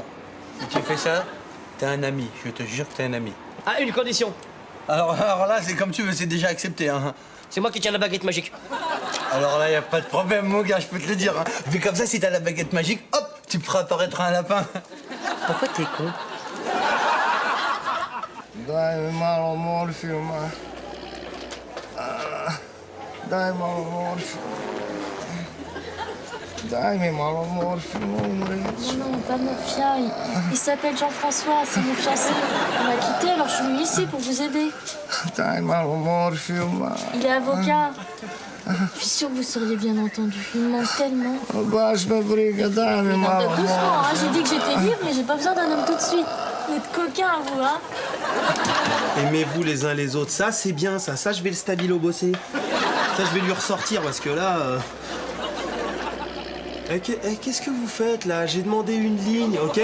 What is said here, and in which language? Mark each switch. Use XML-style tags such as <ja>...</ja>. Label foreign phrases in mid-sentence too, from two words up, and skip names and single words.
<fr>Si tu fais ça, t'es un ami. Je te jure que t'es un ami. À une condition. Alors là, c'est comme tu veux, c'est déjà accepté, hein. C'est moi qui tiens la baguette magique. Alors là, y a pas de problème, mon gars, je peux te le dire. Hein. Vu comme ça, si t'as la baguette magique, hop, tu feras apparaître un lapin. Pourquoi t'es con?</fr> <sr>Daj mi malo morfijuma. Daj malo morfijuma. Daj mi malo morfijuma, umreć.</sr> <fr>Non, pas Morphia. Il s'appelle Jean-François, c'est mon fiancé. On m'a quitté, alors je suis venue ici pour vous aider.</fr> <sr>Daj malo morfijuma.</sr> <fr>Il est avocat. Je suis sûre que vous seriez bien entendu. Il me manque tellement.</fr> <sr>Baš me briga, daj mi malo</sr> <fr>Doucement, hein. J'ai</fr> <sr>morfijuma.</sr> <fr>dit que j'étais libre, mais j'ai pas besoin d'un homme tout de suite. Vous êtes coquins, vous, hein. Aimez-vous les uns les autres, ça c'est bien ça. Ça je vais le stabilo bosser. Ça je vais lui ressortir parce que là... qu'est-ce que vous faites là? J'ai demandé une ligne, ok?</fr>